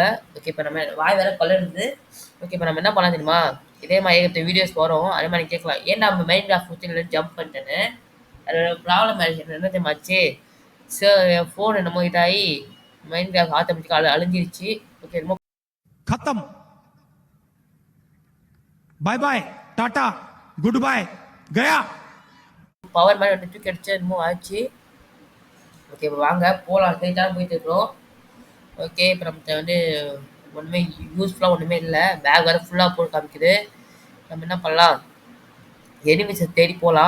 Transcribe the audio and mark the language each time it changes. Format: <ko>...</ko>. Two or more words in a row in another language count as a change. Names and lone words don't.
<ta>ஓகே இப்போ நம்ம வாய் வேறு கலருது. ஓகே இப்போ நம்ம என்ன பண்ணலாம் தெரியுமா, இதே மாதிரி ஏகப்பட்ட வீடியோஸ் வரும். அதே மாதிரி கேட்கலாம் ஏன் நம்ம மைண்ட் கிராஃப்ட் கொடுத்து ஜம்ப் பண்ணிட்டேன்னு. அதோட ப்ராப்ளம் ஆயிடுச்சு என்ன தெரியுமாச்சு, என் ஃபோன் என்னமோ இதாகி மைண்ட் கிராஃப்ட் ஆட்டோமேட்டிக்காக அழிஞ்சிருச்சு. ஓகே என்னமோ</ta> <en>खत्म bye bye tata good bye गया</en> <ta>பவர் மாதிரி வந்து தூக்கி அடிச்சு என்னமோ ஆச்சு. ஓகே இப்போ வாங்க போகலாம். ஸ்ட்ரைட்டாக போயிட்டு இருக்கிறோம். ஓகே இப்போ நம்மகிட்ட வந்து ஒன்றுமே யூஸ்ஃபுல்லாக ஒன்றுமே இல்லை. பேக் வேறு ஃபுல்லாக போட்டு காமிக்குது. நம்ம என்ன பண்ணலாம், எனிமீஸை தேடி போகலாம்.</ta>